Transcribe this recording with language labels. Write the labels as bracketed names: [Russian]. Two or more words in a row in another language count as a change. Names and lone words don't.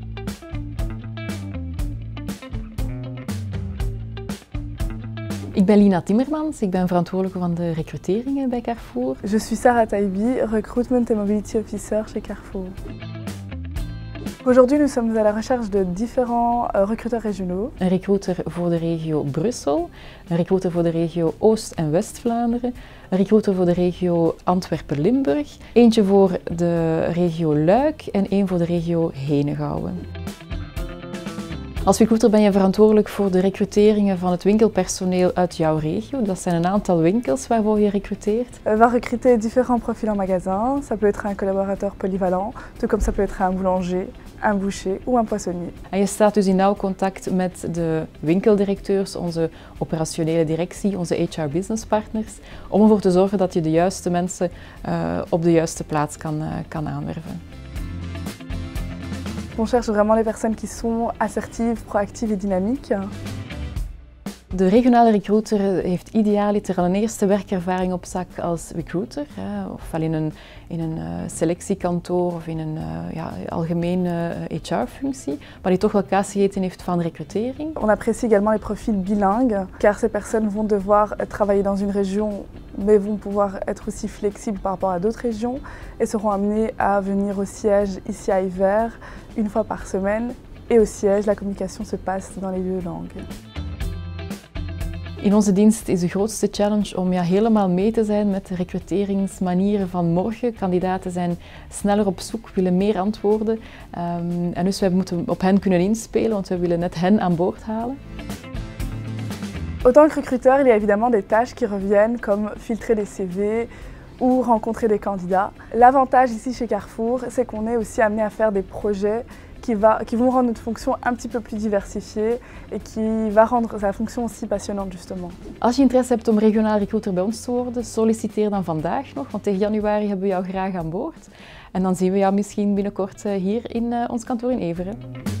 [Dutch] Ik ben Lina Timmermans, ik ben verantwoordelijke van de recruteringen bij Carrefour. [French] Je suis Sarah Taibi, [English] Recruitment and Mobility Officer chez Carrefour. [French] Aujourd'hui, nous sommes à la recherche de différents recruteurs régionaux. [Dutch] Een recruiter voor de regio Brussel, een recruiter voor de regio Oost- en West-Vlaanderen, een recruiter voor de regio Antwerpen-Limburg, eentje voor de regio Luik en één voor de regio Henegouwen. Als recruiter ben je verantwoordelijk voor de recruteringen van het winkelpersoneel uit jouw regio. Dat zijn een aantal winkels waarvoor je recruteert. [French] On va recruter différents profils en magasin. Ça peut être un collaborateur polyvalent, tout comme ça peut être un boulanger, un boucher ou un poissonnier. [Dutch] En je staat dus in nauw contact met de winkeldirecteurs, onze operationele directie, onze [English] HR business partners, [Dutch] om ervoor te zorgen dat je de juiste mensen op de juiste plaats kan aanwerven. [French] On cherche vraiment les personnes qui sont assertives, proactives et dynamiques. [Dutch] De regionale recruiter heeft idealiter al een eerste werkervaring op zak als recruiter, ofwel in een selectiekantoor of in een algemene HR-functie, maar die toch wel kaas gegeten heeft van recrutering. [French] On apprécie également les profils bilingues, car ces personnes vont devoir travailler dans une région, mais vont pouvoir être aussi flexibles par rapport à d'autres régions et seront amenées à venir au siège ici à Yver une fois par semaine. Et au siège, la communication se passe dans les deux langues. [Dutch] In onze dienst is de grootste challenge om helemaal mee te zijn met de recruteringsmanieren van morgen. Kandidaten zijn sneller op zoek, willen meer antwoorden. En dus wij moeten op hen kunnen inspelen, want wij willen net hen aan boord halen. [French] Autant que recruteur, il y a évidemment des tâches qui reviennent, comme filtrer des CV ou rencontrer des candidats. L'avantage ici chez Carrefour, c'est qu'on est aussi amené à faire des projets qui vont rendre notre fonction un petit peu plus diversifiée et qui va rendre sa fonction aussi passionnante justement. [Dutch] Als je interesse hebt om regionaal recruiter bij ons te worden, solliciteer dan vandaag nog, want tegen januari hebben we jou graag aan boord. En dan zien we jou misschien binnenkort hier in ons kantoor in Everen.